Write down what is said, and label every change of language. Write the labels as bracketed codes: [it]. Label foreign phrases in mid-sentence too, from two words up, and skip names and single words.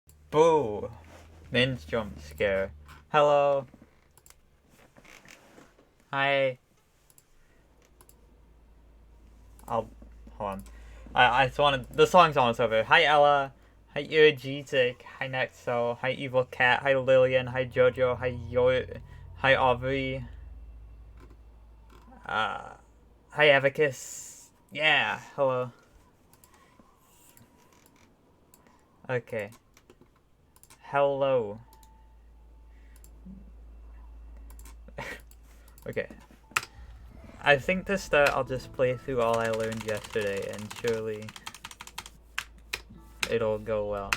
[en] Boo! Min's jump scare. Hello. Hi. Hold on. I just wanted, the song's almost over. Hi Ella. Hi Irgitic. Hi Nexo. Hi Evil Cat. Hi Lillian. Hi Jojo. Hi Hi Aubrey. Hi Avicus. Yeah, hello. Okay. Hello. Okay. I think to start, I'll just play through all I learned yesterday, and surely it'll go well.